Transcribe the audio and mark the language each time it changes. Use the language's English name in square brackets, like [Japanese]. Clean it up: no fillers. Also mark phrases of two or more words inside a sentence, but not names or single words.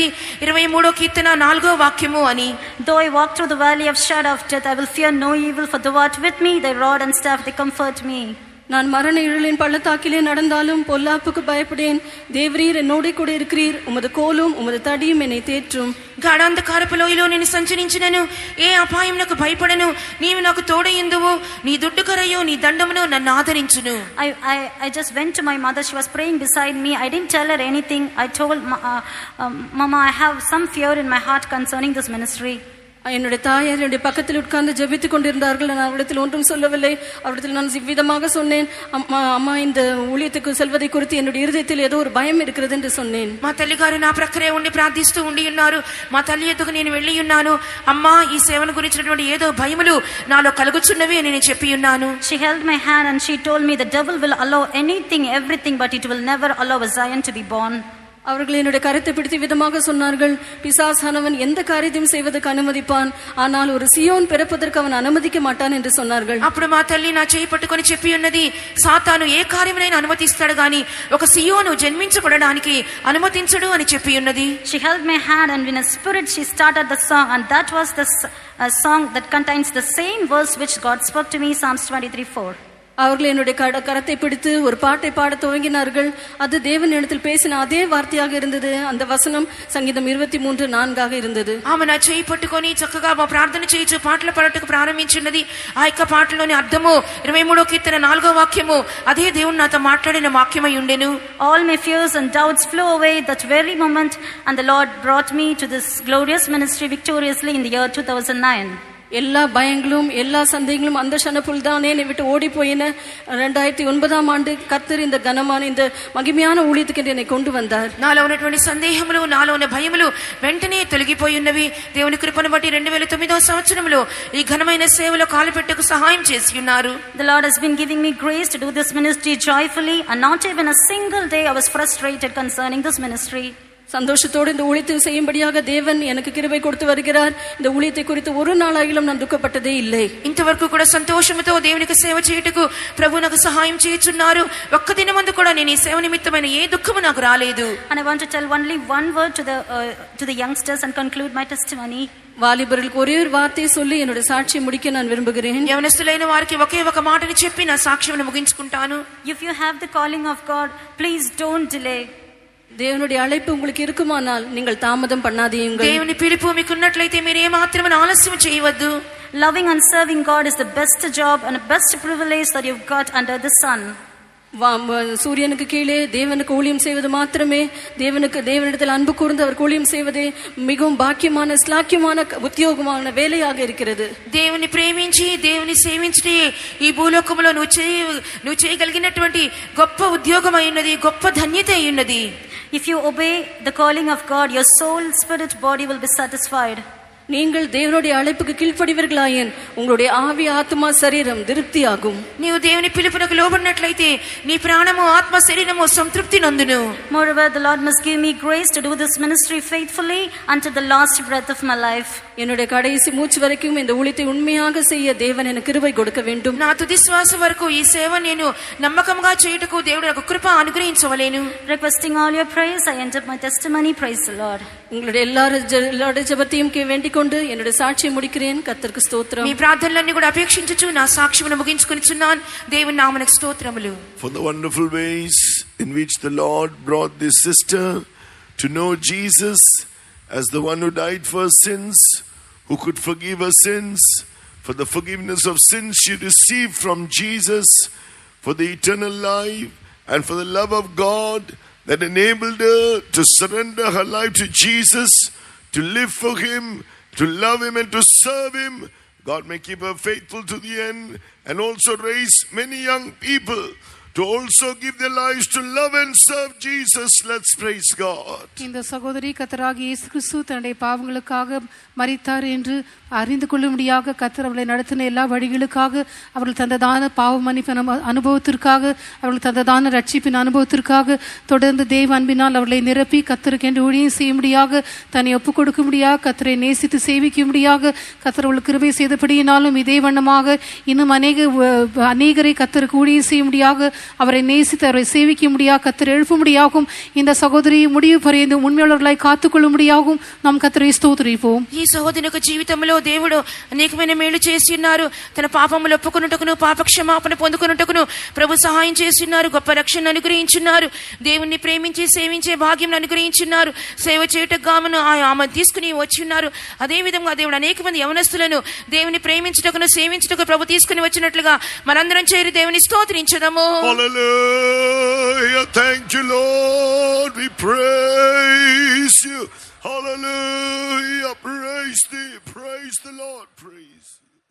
[Telugu] 23వ కీర్తన 4వ వాక్యము అని. [English] Though I walk through the valley of shadow of death, I will fear no evil, for thou art with me, thy rod and staff, they comfort me. [Tamil] நான் மரண இருளின் பள்ளத்தாக்கிலே நடந்தாலும் பொல்லாப்புக்கு பயப்படேன். தேவரீர் என்னோட கூட இருக்கிறீர். உமது கோலும் உமது தடியும் என்னை தேற்றும். [Telugu] గాఢాంధకారపు లోయలో నేను సంచరించినను ఏ అపాయమునకు భయపడను. నీవు నాకు తోడయుందువు. నీ దుడ్డుకరయు నీ దండమును నన్ను ఆదరించును. [English] I just went to my mother. She was praying beside me. I didn't tell her anything. I told Mama, I have some fear in my heart concerning this ministry. [Tamil] என்னுடைய தாயார் என்னுடைய பக்கத்தில் உட்கார்ந்து ஜெபித்துக் கொண்டிருந்தார்கள். நான் அவரிடத்தில் ஒன்றும் சொல்லவில்லை. அவரிடத்தில் நான் இவ்விதமாக சொன்னேன், அம்மா இந்த ஊழியத்துக்கு செல்வதை குறித்து என்னுடைய இருதயத்தில் ஏதோ ஒரு பயம் இருக்கிறது என்று சொன்னேன். [Telugu] మా తల్లి గారు నా ప్రక్కనే ఉండి ప్రార్థిస్తూ ఉండి ఉన్నారు. మా తల్లి ఎదుగు నేను వెళ్ళి ఉన్నాను. అమ్మా ఈ సేవను గురించినటువంటి ఏదో భయములు నాలో కలుగుచున్నవి అని నేను చెప్పి ఉన్నాను. [English] She held my hand and she told me the devil will allow anything, everything, but it will never allow a Zion to be born. [Tamil] அவர்கள் என்னுடைய கருத்தை பிடித்து விதமாக சொன்னார்கள், பிசாசானவன் எந்த காரியத்தையும் செய்வதற்கு அனுமதிப்பான், ஆனால் ஒரு சியோன் பிறப்பதற்கு அவன் அனுமதிக்க மாட்டான் என்று சொன்னார்கள். [Telugu] అప్పుడు మా తల్లి నా చేయి పట్టుకొని చెప్పి ఉన్నది, సాతాను ఏ కార్యమునైనా అనుమతిస్తాడు గాని ఒక సియోను జన్మించబడడానికి అనుమతించడు అని చెప్పి ఉన్నది. [English] She held my hand and in a spirit she started the song, and that was the song that contains the same verse which God spoke to me, Psalms 23:4. [Tamil] அவர்கள் என்னுடைய கரத்தை பிடித்து ஒரு பாட்டை பாட துவங்கினார்கள். அது தேவன் இடத்தில் பேசின அதே வார்த்தையாக இருந்தது. அந்த வசனம் சங்கீதம் 23:4 இருந்தது. [Telugu] ఆమె నా చేయి పట్టుకొని చక్కగా ప్రార్థన చేయించు పాటలు పాడటకు ప్రారంభించినది. ఆ యొక్క పాటలోని అర్థము 23వ కీర్తన 4వ వాక్యము అదే దేవుడు నాతో మాట్లాడిన వాక్యమై ఉండెను. [English] All my fears and doubts flew away that very moment, and the Lord brought me to this glorious ministry victoriously in the year 2009. [Tamil] எல்லா பயங்களும் எல்லா சந்தேகங்களும் அந்த க்ஷணப்புள் தானே என்னை விட்டு ஓடி போயின. 2009ஆம் ஆண்டு கர்த்தர் இந்த கனமான இந்த மகிமையான ஊழியத்துக்கு என்னை கொண்டு வந்தார். [Telugu] నాలో ఉన్నటువంటి సందేహములు నాలో ఉన్న భయములు వెంటనే తొలగిపోయి ఉన్నవి. దేవుని కృపను బట్టి 2009వ సంవత్సరంలో ఈ ఘనమైన సేవలో కాలుపెట్టకు సహాయం చేసి ఉన్నారు. [English] The Lord has been giving me grace to do this ministry joyfully, and not even a single day I was frustrated concerning this ministry. [Tamil] சந்தோஷத்தோடு இந்த ஊழியத்தை செய்யும்படியாக தேவன் எனக்கு கிருபை கொடுத்து வருகிறார். இந்த ஊழியத்தை குறித்து ஒரு நாளாகிலும் நான் துக்கப்பட்டதே இல்லை. [Telugu] ఇంతవరకు కూడా సంతోషంతో దేవునికి సేవ చేయుటకు ప్రభు నాకు సహాయం చేయుచున్నారు. ఒక్క దినమందు కూడా నేను ఈ సేవ నిమిత్తమైన ఏ దుఃఖము నాకు రాలేదు. [English] And I want to tell only one word to the youngsters and conclude my testimony. [Tamil] வாலிபர்களுக்கு ஒரே ஒரு வார்த்தையை சொல்லி என்னுடைய சாட்சியை முடிக்க நான் விரும்புகிறேன். [Telugu] యవనస్తులైన వారికి ఒకే ఒక మాటని చెప్పి నా సాక్ష్యమును ముగించుకుంటాను. [English] If you have the calling of God, please don't delay. [Tamil] தேவனுடைய அழைப்பு உங்களுக்கு இருக்குமானால் நீங்கள் தாமதம் பண்ணாதீங்க. [Telugu] దేవుని పిలుపు మీకు ఉన్నట్లయితే మీరు ఏ మాత్రమే ఆలస్యం చేయవద్దు. [English] Loving and serving God is the best job and the best privilege that you've got under the sun. [Tamil] சூரியனுக்கு கீழே தேவனுக்கு ஊழியம் செய்வது மாத்திரமே, தேவனிடத்தில் அன்பு கூர்ந்து அவர் ஊழியம் செய்வதே மிகவும் பாக்கியமான ஸ்லாக்கியமான உத்தியோகமான வேலையாக இருக்கிறது. [Telugu] దేవుని ప్రేమించి దేవుని సేవించే ఈ భూలోకంలో నువ్వు చేయగలిగినటువంటి గొప్ప ఉద్యోగం అయ్యున్నది, గొప్ప ధన్యత అయ్యున్నది. [English] If you obey the calling of God, your soul, spirit, body will be satisfied. [Tamil] நீங்கள் தேவனுடைய அழைப்புக்கு கீழ்ப்படிவீர்களாயின் உங்களுடைய ஆவி ஆத்மா சரீரம் திருப்தியாகும். [Telugu] నీవు దేవుని పిలుపునకు లోబడినట్లయితే నీ ప్రాణము ఆత్మ శరీరము సంతృప్తి నందును. [English] Moreover, the Lord must give me grace to do this ministry faithfully until the last breath of my life. [Tamil] என்னுடைய கடைசி மூச்சு வரைக்கும் இந்த ஊழியத்தை உண்மையாக செய்ய தேவன் எனக்கு கிருபை கொடுக்க வேண்டும். [Telugu] నా తుది శ్వాస వరకు ఈ సేవ నేను నమ్మకంగా చేయుటకు దేవుడు నాకు కృప అనుగ్రహించవలెను. [English] Requesting all your prayers, I end up my testimony. Praise the Lord. [Tamil] உங்களுடைய எல்லாருடைய ஜெபத்தையும் வேண்டிக் கொண்டு என்னுடைய சாட்சியை முடிக்கிறேன். கர்த்தருக்கு ஸ்தோத்திரம். [Telugu] మీ ప్రార్థనలన్నీ కూడా అపేక్షించుచు నా సాక్ష్యమును ముగించుకొనిచున్నాను. దేవుని నామమునకు స్తోత్రములు. [English] For the wonderful ways in which the Lord brought this sister to know Jesus as the one who died for her sins, who could forgive her sins, for the forgiveness of sins she received from Jesus, for the eternal life, and for the love of God that enabled her to surrender her life to Jesus, to live for Him, to love Him and to serve Him. God may keep her faithful to the end and also raise many young people to also give their lives to love and serve Jesus. Let's praise God. [Tamil] இந்த சகோதரி கர்த்தராகிய இயேசு கிறிஸ்து தன்னுடைய பாவங்களுக்காக மரித்தார் என்று அறிந்து கொள்ளும்படியாக கர்த்தர் அவர்களை நடத்தின எல்லா வழிகளுக்காக அவர்கள் தந்ததான பாவ மன்னிப்பின் அனுபவத்திற்காக அவர்கள் தந்ததான ரட்சிப்பின் அனுபவத்திற்காக தொடர்ந்து தேவ அன்பினால் அவர்களை நிரப்பி கர்த்தருக்கு என்று ஊழியம் செய்யும்படியாக தன்னை ஒப்புக் கொடுக்கும்படியாக கர்த்தரை நேசித்து சேவிக்கும்படியாக கர்த்தர் அவர்களுக்கு கிருபை செய்தபடியினாலும் இதே வண்ணமாக இன்னும் அநேகரை கர்த்தருக்கு ஊழியம் செய்யும்படியாக அவரை நேசித்து அவரை சேவிக்கும்படியாக கர்த்தர் எழுப்பும்படியாகவும் இந்த சகோதரி முடிவு பரியந்து உண்மையாளர்களாய் காத்துக்கொள்ளும்படியாகவும் நாம் கர்த்தரை ஸ்தோத்திரிப்போம். [Telugu] ఈ సహోదరి యొక్క జీవితంలో దేవుడు అనేకమైన మేలు చేసి ఉన్నారు. తన పాపములు ఒప్పుకొనుటకును పాప క్షమాపణ పొందుకొనుటకును ప్రభు సహాయం చేసి ఉన్నారు. గొప్ప రక్షణ అనుగ్రహించున్నారు. దేవుణ్ణి ప్రేమించి సేవించే భాగ్యం అనుగ్రహించున్నారు. సేవ చేయుటకు గామును ఆమె తీసుకుని వచ్చి ఉన్నారు. అదే విధంగా దేవుడు అనేక మంది యవనస్తులను దేవుని ప్రేమించుటకును సేవించుటకు ప్రభు తీసుకుని వచ్చినట్లుగా మనందరం చేరి దేవుని స్తోత్రించదము. [English] Hallelujah. Thank you, Lord. We praise you. Hallelujah. Praise thee. Praise the Lord. Praise.